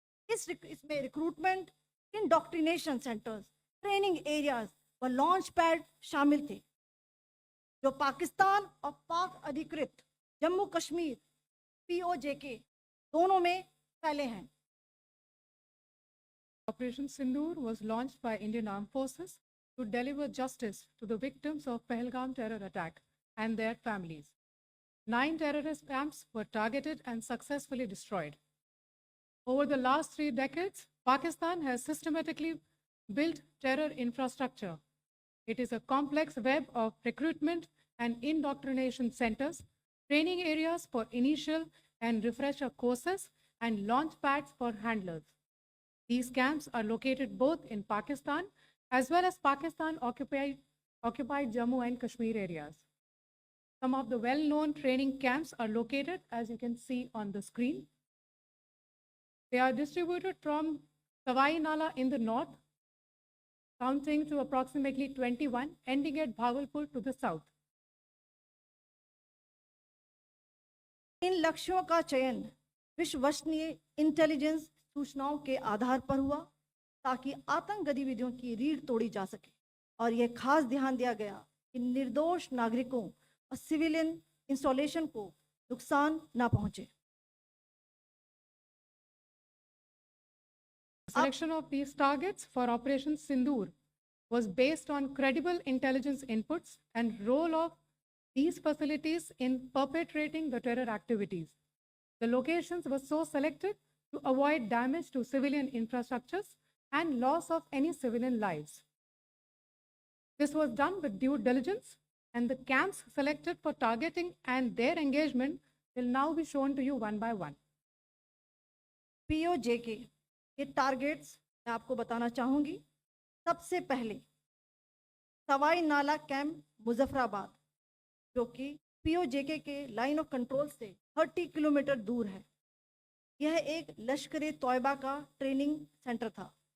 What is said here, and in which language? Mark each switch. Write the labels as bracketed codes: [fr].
[hi] इसमें recruitment, indoctrination centres, training areas व launch pad शामिल थे, जो पाकिस्तान और पाक अधिकृत जम्मू कश्मीर POJK दोनों में फैले हैं। [en] Operation Sindoor was launched by Indian Armed Forces to deliver justice to the victims of Pahalgam terror attack and their families. 9 terrorist camps were targeted and successfully destroyed. Over the last 3 decades, Pakistan has systematically built terror infrastructure. It is a complex web of recruitment and indoctrination centers, training areas for initial and refresher courses, and launch pads for handlers. These camps are located both in Pakistan as well as Pakistan-occupied Jammu and Kashmir areas. Some of the well-known training camps are located, as you can see on the screen. They are distributed from Sawai Nala in the north, counting to approximately 21, ending at Bhagalpur to the south. [hi] इन लक्ष्यों का चयन विश्वसनीय intelligence सूचनाओं के आधार पर हुआ, ताकि आतंक गतिविधियों की रीढ़ तोड़ी जा सके, और यह खास ध्यान दिया गया कि निर्दोष नागरिकों और सिविलियन इंस्टॉलेशन को नुकसान न पहुंचे। [en] Selection of these targets for Operation Sindoor was based on credible intelligence inputs and role of these facilities in perpetrating the terror activities. The locations were so selected to avoid damage to civilian infrastructures and loss of any civilian lives. This was done with due diligence, and the camps selected for targeting and their engagement will now be shown to you one by one. [hi] POJK के targets मैं आपको बताना चाहूंगी। सबसे पहले सवाई नाला camp Muzaffarabad, जो कि POJK के लाइन ऑफ कंट्रोल से 30 किलोमीटर दूर है। यह एक लश्कर तोयबा का ट्रेनिंग सेंटर था।